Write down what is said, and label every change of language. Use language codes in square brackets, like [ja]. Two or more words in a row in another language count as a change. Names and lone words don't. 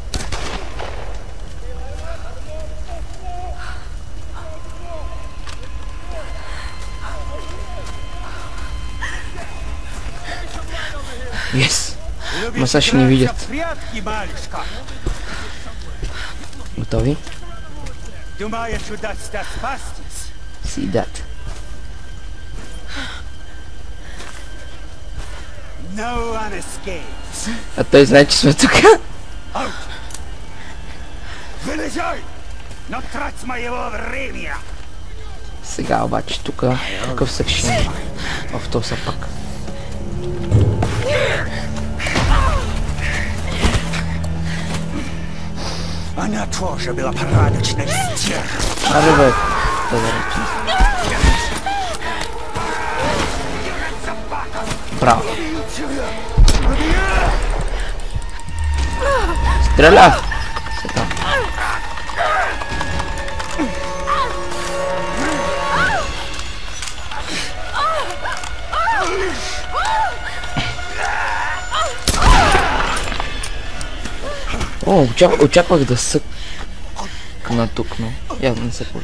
[en] Yes! [bg] Ма сега ще ни видят. Готови? [en] See that. [bg] А той знае, че сме тук. Сега обаче тук какъв секшен в този пак. [ru] Она тоже была порядочной стервой. [bg] Аре бе, браво. Стреля! Сега. О, очаквах да съкна тук, но явно не се получи.